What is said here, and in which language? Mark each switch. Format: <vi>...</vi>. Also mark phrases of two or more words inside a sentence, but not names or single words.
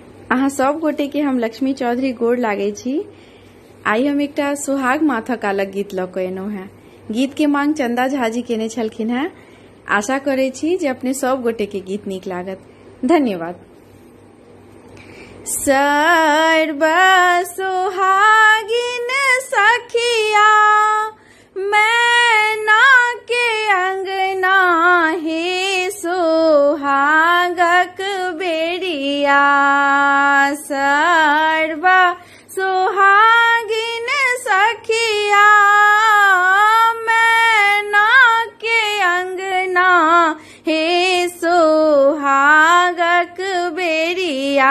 <mai>अहाँ सब गोटे के हम लक्ष्मी चौधरी गोड़ लागे छी। आई हम एकटा सुहाग माथक अलग गीत लऽ कऽ एलहुँ हैं। गीत के मांग चंदा झा जी केने छलखिन हैं। आशा करे छी जे अपने सब गोटे के गीत नीक लागत। धन्यवाद। सर्व सुहागिन सखिया मैना के अंगना हे सुहागक बेरिया। सर्व सुहागिन सखिया मैना के अंगना हे सुहागक बेरिया।</mai>